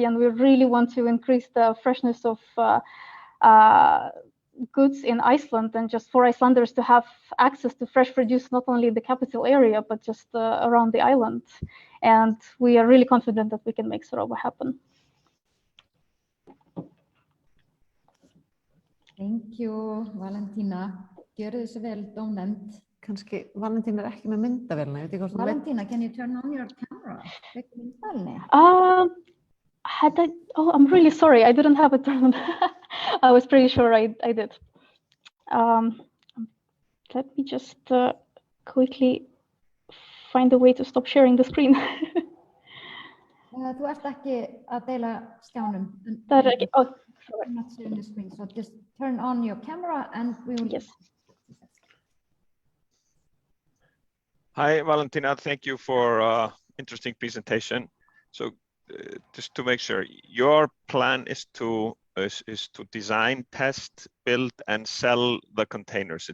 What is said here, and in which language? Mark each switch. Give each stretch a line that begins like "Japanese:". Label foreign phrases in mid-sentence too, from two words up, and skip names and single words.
English: And we really want to increase the freshness of goods in Iceland, and just for Icelanders to have access to fresh produce, not only in the capital area, but just around the island. And we are really confident that we can make Sorova happen. Thank you, Valentína.
Icelandic: Gjörðu þessu vel, dómnefnd. Kannski Valentína ekki með myndavélina.
English: Valentína, can you turn on your camera? Oh, I'm really sorry. I didn't have it turned on. I was pretty sure I did. Let me just quickly find a way to stop sharing the screen.
Icelandic: Þú ert ekki að deila skjánum. Það er ekki.
English: Oh, I'm not sharing the screen, so just turn on your camera and we will. Yes. Hi, Valentína. Thank you for interesting presentation. So, just to make sure, your plan is to design, test, build, and sell the containers.